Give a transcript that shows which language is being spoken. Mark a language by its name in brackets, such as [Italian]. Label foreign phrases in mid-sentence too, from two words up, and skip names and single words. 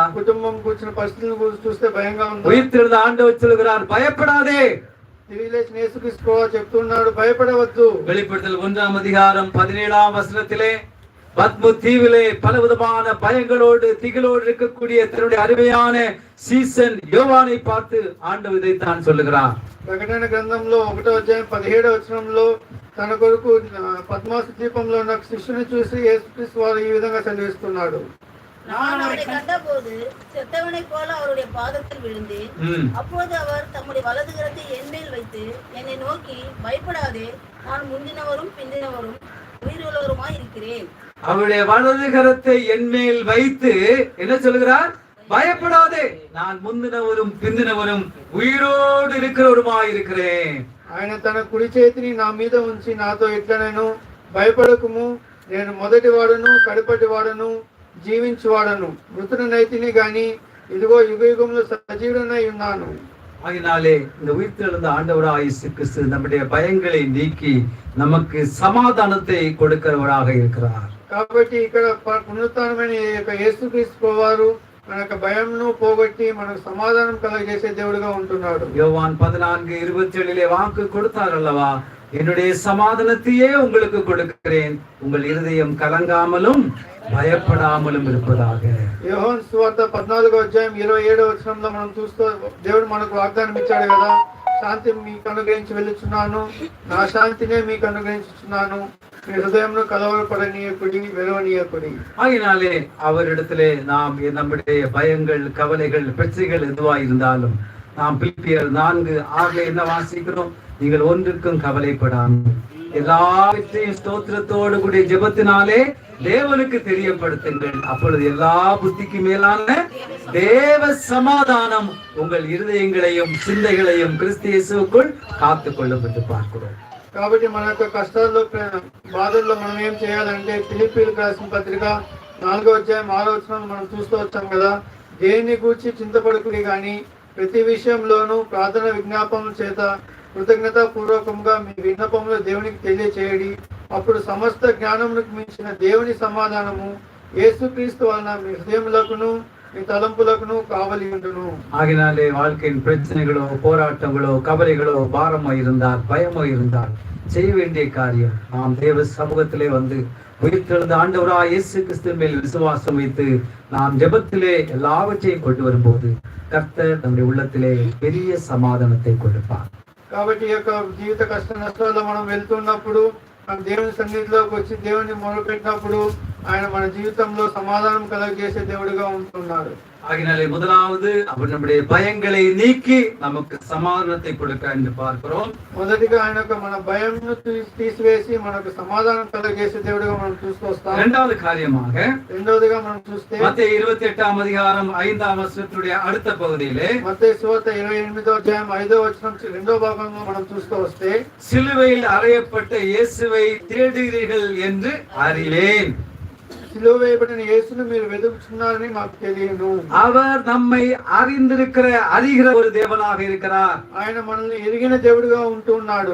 [Telugu] కుటుంబం కూర్చుని పరిస్థితులను చూస్తే భయంగా ఉందా? [Tamil] உயிர்த்தெழுந்த ஆண்டவர் சொல்கிறார், பயப்படாதே. [Telugu] తిరిగి లేచిన యేసుక్రీస్తు చెప్తున్నాడు, భయపడవద్దు. [Tamil] வெளிப்படுத்தல் 1ஆம் அதிகாரம் 17ஆம் வசனத்திலே பத்மு தீவிலே பலவிதமான பயங்களோடு திகிலோடு இருக்கக்கூடிய தன்னுடைய அருமையான சீசன் யோவானை பார்த்து ஆண்டவர் இதைத்தான் சொல்லுகிறார். [Telugu] ప్రకటన గ్రంథంలో 1వ అధ్యాయం 17వ వచనంలో తన కొరకు పద్మాసు ద్వీపంలో ఉన్న శిష్యుని చూసి యేసుక్రీస్తు వారు ఈ విధంగా సెలవిస్తున్నాడు. [Tamil] நான் அவரை கண்டபோது செத்தவனைப் போல அவருடைய பாதத்தில் விழுந்தேன். அப்போது அவர் தம்முடைய வலது கரத்தை என் மேல் வைத்து என்னை நோக்கி, பயப்படாதே, நான் முந்தினவரும் பிந்தினவரும் உயிருள்ளவருமாய் இருக்கிறேன். அவருடைய வலது கரத்தை என் மேல் வைத்து என்ன சொல்கிறார்? பயப்படாதே, நான் முந்தினவரும் பிந்தினவரும் உயிரோடு இருக்கிறவருமாய் இருக்கிறேன். [Telugu] ఆయన తన కుడి చేతిని నా మీద ఉంచి నాతో ఇట్లా నేను భయపడకుము, నేను మొదటి వాడను కడపటి వాడను జీవించువాడను, మృతుడనైతిని గాని ఇదిగో యుగ యుగంలో సజీవుడనై ఉన్నాను. [Tamil] ஆகினாலே இந்த உயிர்த்தெழுந்த ஆண்டவராய் இயேசு கிறிஸ்து நம்முடைய பயங்களை நீக்கி நமக்கு சமாதானத்தை கொடுக்கிறவராக இருக்கிறார். [Telugu] కాబట్టి ఇక్కడ పునరుత్థానమైన యేసుక్రీస్తు వారు మన యొక్క భయంను పోగొట్టి మనకు సమాధానం కలగజేసే దేవుడిగా ఉంటున్నాడు. [Tamil] யோவான் 14:27 வாக்கு கொடுத்தார் அல்லவா, என்னுடைய சமாதானத்தையே உங்களுக்கு கொடுக்கிறேன், உங்கள் இருதயம் கலங்காமலும் பயப்படாமலும் இருப்பதாக. [Telugu] యోహాను సువార్త 14వ అధ్యాయం 27వ వచనంలో మనం చూస్తూ దేవుడు మనకు వాగ్దానం ఇచ్చాడు కదా, శాంతి మీకు అనుగ్రహించి వెళ్ళుచున్నాను, నా శాంతినే మీకు అనుగ్రహించుచున్నాను, మీ హృదయంలో కలవరపడనీయకుడి వెలవనీయకుడి. [Tamil] ஆகினாலே அவரிடத்திலே நாம் நம்முடைய பயங்கள் கவலைகள் பிரச்சனைகள் எதுவாக இருந்தாலும் நாம் பிலிப்பியர் 4:6 என்ன வாசிக்கிறோம்? நீங்கள் ஒன்றுக்கும் கவலைப்படாமல் எல்லாவற்றையும் ஸ்தோத்திரத்தோடு கூடிய ஜெபத்தினாலே தேவனுக்கு தெரியப்படுத்துங்கள், அப்பொழுது எல்லா புத்திக்கு மேலான தேவ சமாதானம் உங்கள் இருதயங்களையும் சிந்தைகளையும் கிறிஸ்து இயேசுவுக்குள் காத்துக் கொள்ளப்பட்டு பார்க்கிறோம். [Telugu] కాబట్టి మన యొక్క కష్టాల్లో బాధల్లో మనం ఏం చేయాలంటే ఫిలిప్పీయులకు రాసిన పత్రిక 4వ అధ్యాయం 6వ వచనం మనం చూస్తూ వచ్చాం కదా, దేన్ని గూర్చి చింతపడకుడి గాని ప్రతి విషయంలోనూ ప్రార్థన విజ్ఞాపనల చేత కృతజ్ఞతా పూర్వకంగా మీ విన్నపములు దేవునికి తెలియచేయడి, అప్పుడు సమస్త జ్ఞానమునకు మించిన దేవుని సమాధానము యేసుక్రీస్తు వలన మీ హృదయములకును మీ తలంపులకును కావలి ఉండును. [Tamil] ஆகினாலே வாழ்க்கையின் பிரச்சனைகளோ போராட்டங்களோ கவலைகளோ பாரமோ இருந்தால் பயமோ இருந்தால் செய்ய வேண்டிய காரியம் நாம் தேவ சமூகத்திலே வந்து உயிர்த்தெழுந்த ஆண்டவராய் இயேசு கிறிஸ்துவின் மேல் விசுவாசம் வைத்து நாம் ஜெபத்திலே எல்லாவற்றையும் கொண்டு வரும்போது கர்த்தர் நம்முடைய உள்ளத்திலே பெரிய சமாதானத்தை கொடுப்பார். [Telugu] కాబట్టి ఈ యొక్క జీవిత కష్ట నష్టాల్లో మనం వెళ్తున్నప్పుడు మనం దేవుని సన్నిధిలోకి వచ్చి దేవుని మొదలుపెట్టినప్పుడు ఆయన మన జీవితంలో సమాధానం కలగజేసే దేవుడిగా ఉంటున్నాడు. [Tamil] ஆகினாலே முதலாவது அவர் நம்முடைய பயங்களை நீக்கி நமக்கு சமாதானத்தை கொடுக்க என்று பார்க்கிறோம். [Telugu] మొదటిగా ఆయన మన భయంను తీసివేసి మనకు సమాధానం కలగజేసే దేవుడిగా మనం చూసుకొస్తాం. [Tamil] இரண்டாவது காரியமாக [Telugu] రెండవదిగా మనం చూస్తే [Tamil] மத்தேயு 28ஆம் அதிகாரம் 5ஆம் வசனத்துடைய அடுத்த பகுதியிலே [Telugu] మత్తయి సువార్త 28వ అధ్యాయం 5వ వచనం రెండవ భాగంలో మనం చూస్తూ వస్తే, [Tamil] சிலுவையில் அறையப்பட்ட இயேசுவை தேடுகிறீர்கள் என்று அறியேன், [Telugu] సిలువ వేయబడిన యేసును మీరు వెతుకుతున్నారని మాకు తెలియను. [Tamil] அவர் நம்மை அறிகிற ஒரு தேவனாக இருக்கிறார். [Telugu] ఆయన మనల్ని ఎరిగిన దేవుడిగా ఉంటూ ఉన్నాడు.